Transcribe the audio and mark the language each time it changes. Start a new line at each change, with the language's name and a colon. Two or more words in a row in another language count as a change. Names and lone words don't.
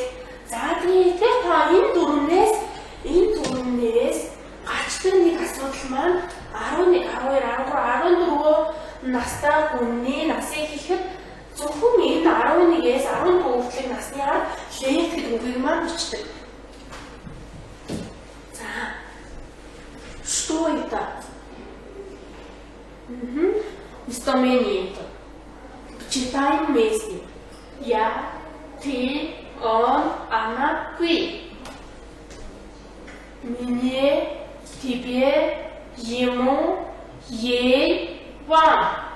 Mongolian: За, тэгээд эдгээр тоон энэ дөрвнээс гачдаг нэг асуудал маань 11, 12, 13, 14 настай хүний насыг хийхэд Зөвхөн энэ 11-ээс 14 хүртэлх насны ар лет гэдэг үгийг маань бичдэг. За.
Russian: Что это? Местоимение. Читаем вместе. Я, ты, он, она, вы. Мне, тебе, ему, ей, вам.